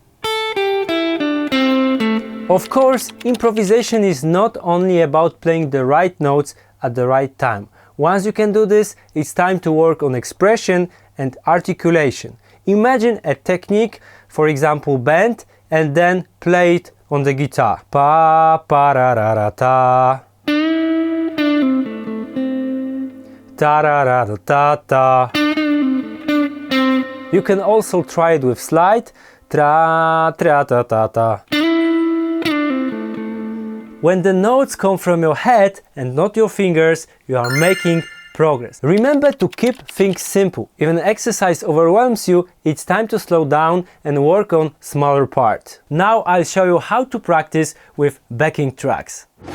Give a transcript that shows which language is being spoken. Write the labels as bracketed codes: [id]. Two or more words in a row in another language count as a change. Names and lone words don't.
[en] Of course, improvisation is not only about playing the right notes at the right time. Once you can do this, it's time to work on expression and articulation. Imagine a technique, for example bend, and then play it on the guitar. Pa pa ra ra ra ta. Ta ra ra ra ta ta. You can also try it with slide. Tra tra ta ta ta. When the notes come from your head and not your fingers, you are making progress. Remember to keep things simple. If an exercise overwhelms you, it's time to slow down and work on smaller parts. Now I'll show you how to practice with backing tracks.